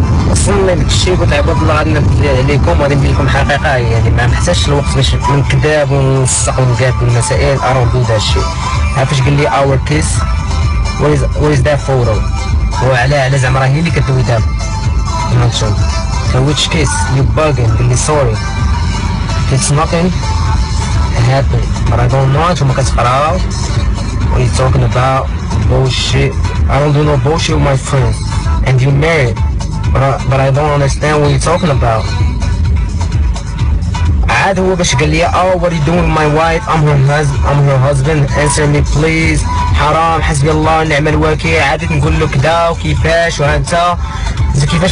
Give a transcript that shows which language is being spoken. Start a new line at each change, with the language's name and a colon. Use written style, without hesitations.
Arabic: وصلنا لك الشيء قلت عباد الله غادي نبدل عليكم وغادي ندير لكم حقيقه. يعني ما نحتاجش الوقت باش نكذب وننسق ونقاد المسائل اروندو هذا الشيء. عرفاش قال لي اور كيس ويز ذا فوتو، وعلى زعما راه هي اللي كدوي دابا نشوف
English: which case you bugging.
Arabic: قال لي
English: sorry it's nothing happened but I don't know.
Arabic: نتوما كتقراو
English: what you talking about bullshit. I don't do no bullshit with my friends and you married but I don't understand what you're talking about.
Arabic: عاد هو باش قال لي
English: what are you doing with my wife? I'm her husband answer me please.
Arabic: حرام حسبي الله ونعم الوكيل. عاد نقول له كذا وكيفاش وهانتا كيفاش.